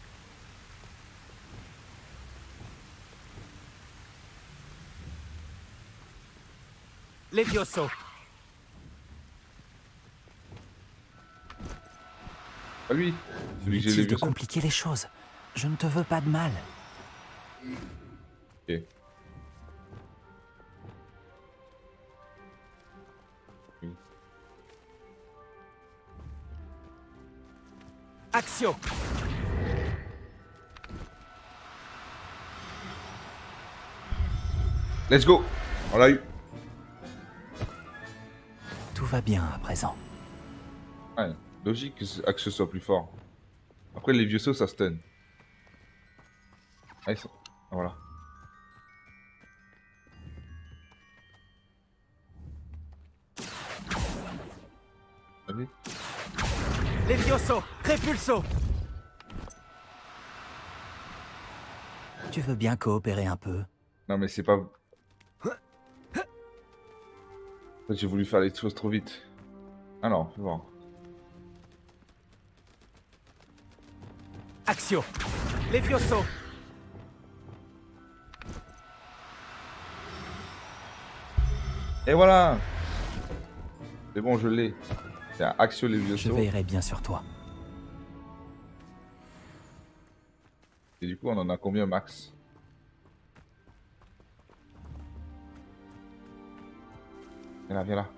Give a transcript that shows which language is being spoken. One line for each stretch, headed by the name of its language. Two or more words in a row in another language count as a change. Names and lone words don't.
French: Levioso. Pas lui. Celui que j'ai Inutile de vu. compliquer les choses. Je ne te veux pas de mal. Ok. Axio.
English: Let's go.
French: On l'a eu. Tout va bien à présent. Ouais, logique que ce soit plus fort. Après, les vieux sauts, ça stun. Ah, voilà. Allez. Levioso. Repulso. Tu veux bien coopérer un peu? Non, mais c'est pas... En fait, j'ai voulu faire les choses trop vite. Alors, fais voir. Axio. Levioso. Et voilà. C'est bon, je l'ai. C'est un Axio Levioso. Je veillerai bien sur toi. Et du coup, on en a combien max? Viens là, viens là.